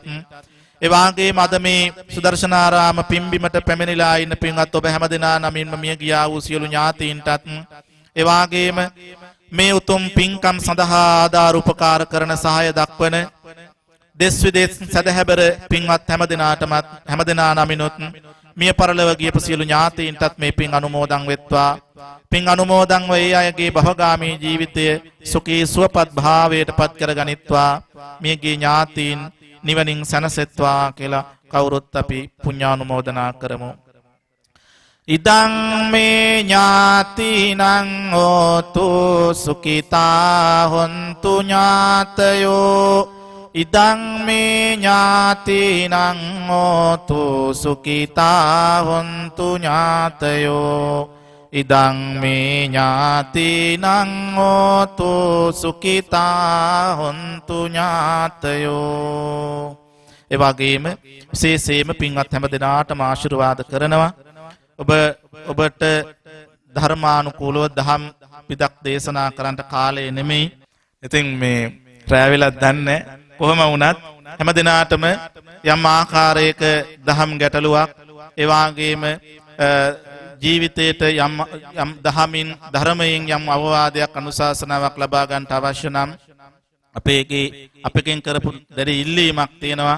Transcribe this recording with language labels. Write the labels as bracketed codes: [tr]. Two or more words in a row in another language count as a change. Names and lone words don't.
[si] එවාගේම අද මේ සුදර්ශනාරාම පිම්බිමට පැමිණිලා ඉන්න පින්වත් ඔබ හැම දෙනා නමින්ම මිය ගියා වූ සියලු ඥාතීන්ටත් එවාගේම මේ උතුම් පින්කම් සඳහා ආධාර උපකාර කරන සහාය දක්වන දෙස් විදේශ සදහැබර පින්වත් හැම දෙනාටම හැම දෙනා නමිනුත් මිය පරලොව ගියපු සියලු ඥාතීන්ටත් මේ පින් අනුමෝදන් වෙත්වා. පින් අනුමෝදන් වේ අයගේ භවගාමී ජීවිතය සුඛී සුවපත් භාවයට පත් කරගනිත්වා. මියගේ ඥාතීන් නිවනින් සැනසෙත්වා කියලා කවුරුත් අපි පුණ්‍යානුමෝදනා කරමු. [pi] ඉදං මේ ඥාතිනං හෝතු සුඛිතා හොන්තු ඥාතයෝ ඉදං මේ ඥාතිනං හෝතු සුඛිතා හොන්තු ඥාතයෝ ඉදං මේ ඥාතිනං හෝතු සුඛිතා හොන්තු ඥාතයෝ. [si] එවැගේම විශේෂයෙන්ම පින්වත් හැම දෙනාටම ආශිර්වාද කරනවා. ඔබට ධර්මානුකූලව දහම් පිටක් දේශනා කරන්නට කාලය නෙමෙයි. ඉතින් මේ රැවෙලා දන්නේ කොහොම වුණත් හැම දිනාටම යම් ආකාරයක දහම් ගැටලුවක් ඒ වගේම ජීවිතයට යම් දහමින් ධර්මයෙන් යම් අවවාදයක් අනුශාසනාවක් ලබා ගන්නට අවශ්‍ය නම් අපෙන් කරපු දැඩි ඉල්ලීමක් තියෙනවා.